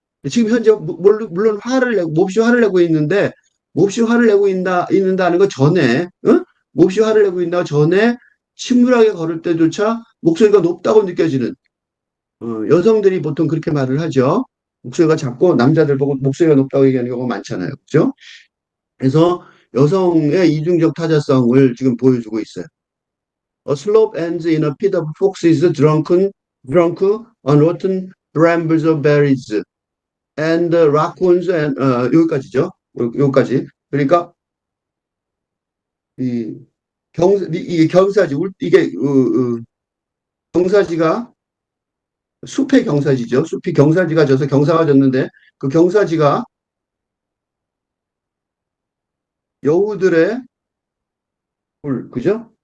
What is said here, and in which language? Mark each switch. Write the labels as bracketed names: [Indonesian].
[Korean] 지금 현재 물론 몹시 화를 내고 있는데 몹시 화를 내고 있는다는 거 전에 몹시 화를 내고 있나 전에 침울하게 걸을 때조차 목소리가 높다고 느껴지는 여성들이 보통 그렇게 말을 하죠. 목소리가 작고 남자들 보고 목소리가 높다고 얘기하는 경우가 많잖아요. 그죠? 그래서 여성의 이중적 타자성을 지금 보여주고 있어요. [English] A slope ends in a pit of foxes drunk on rotten brambles of berries. and raccoons and [Korean] 여기까지죠. 여기까지. 그러니까 이 이게 경사지 이게 경사지가 숲의 경사지죠. 숲이 경사지가 져서 경사가 졌는데 그 경사지가 여우들의 그죠?